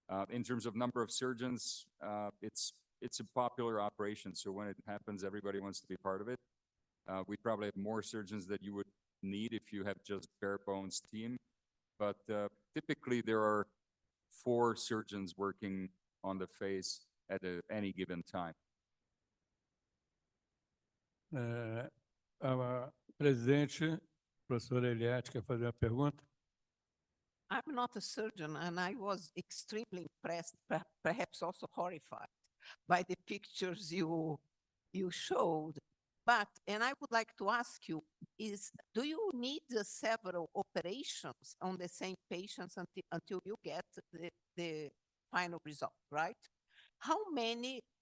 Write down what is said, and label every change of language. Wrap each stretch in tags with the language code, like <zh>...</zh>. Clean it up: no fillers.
<en>In terms of number of surgeons, it's a popular operation, so when it happens, everybody wants to be part of it. We probably have more surgeons that you would need if you have just bare bones team, but typically there are 4 surgeons working on the face at any given time.</en> <pt>A presidente, professora Eliette, quer fazer uma pergunta?</pt> <en>I'm not a surgeon, and I was extremely impressed, perhaps also horrified, by the pictures you showed. And I would like to ask you, do you need several operations on the same patients until you get the final result, right? How many</en>